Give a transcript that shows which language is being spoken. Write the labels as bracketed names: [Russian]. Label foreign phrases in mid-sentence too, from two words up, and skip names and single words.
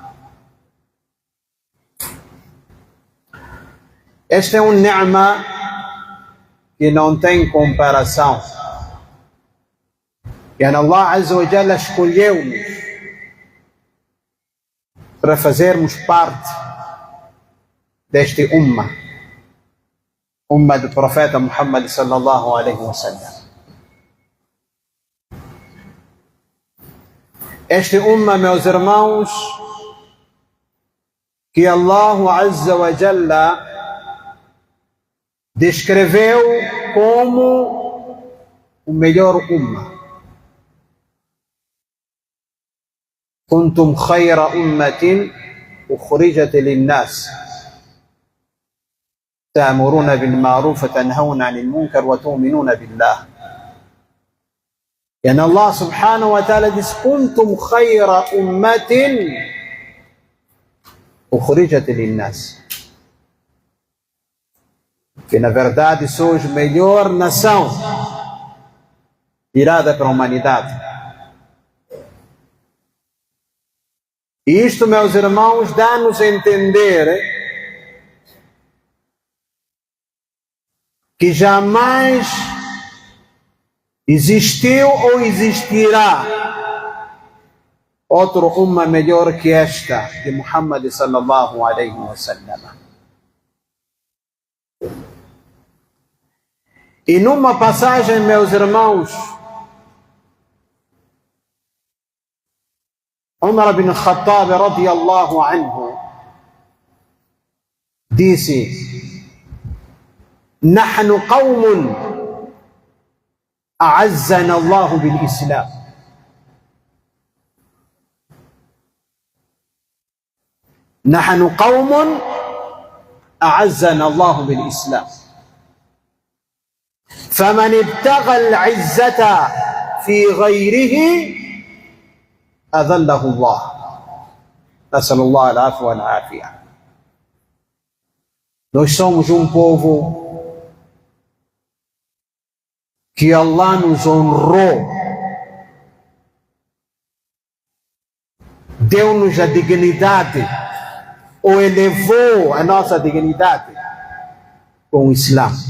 [Portuguese] Este é um ni'ma que não tem comparação. E [Arabic] الله عز وجل [Portuguese] escolheu-nos para fazermos parte deste ummah do profeta Muhammad [Arabic] صلى الله عليه وسلم. [Portuguese] Este ummah, meus irmãos, que [Arabic] الله عز وجل [Portuguese] descreveu como o melhor ummah. [Arabic] كنتم خير أمة أخرجت للناس تأمرون بالمعروف وتنهون عن المنكر وتؤمنون بالله. يعني الله سبحانه وتعالى diz: كنتم خير أمة أخرجت للناس. [Portuguese] Que na verdade sois melhor nação tirada para a humanidade. E isto, meus irmãos, dá-nos a entender que jamais existiu ou existirá outro ummah melhor que esta de Muhammad [Arabic] صلى الله عليه وسلم. [Portuguese] E numa passagem, meus irmãos, Umar bin Khattab [Arabic] رضي الله عنه [Portuguese] disse: [Arabic] "نحن قوم أعزنا الله بالإسلام." نحن قوم أعزنا الله بالإسلام فمن ابتغى العزة في غيره أذله الله نسأل الله العفو والعافية. [Portuguese] Nós somos povo que Allah nos honrou, deu-nos a dignidade, ou elevou a nossa dignidade com o Islã.